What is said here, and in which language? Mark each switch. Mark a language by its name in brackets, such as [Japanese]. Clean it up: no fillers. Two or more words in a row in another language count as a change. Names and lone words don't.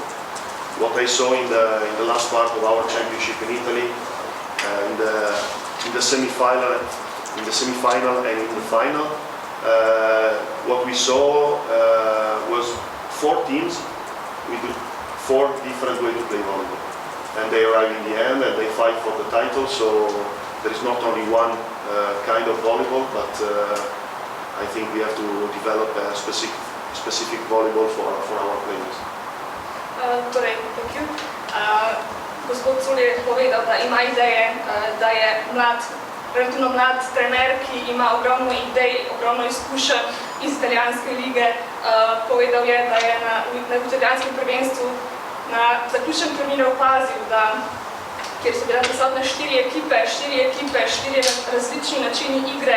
[English] What I saw in the last part of our championship in Italy, in the semi-final and in the final, what we saw was 4 teams with 4 different ways to play volleyball, and they arrive in the end and they fight for the title. So there is not only one kind of volleyball, but I think we have to develop a specific volleyball for our players. Torej, thank you. [Slovenian] Gospod Sulj je povedal, da ima ideje, da je relativno mlad trener, ki ima ogromno idej, ogromno izkušenj iz italijanske lige. Povedal je, da je na italijanskem prvenstvu na zaključnem terminu opazil, da kjer so bile prisotne 4 ekipe, 4 različni načini igre.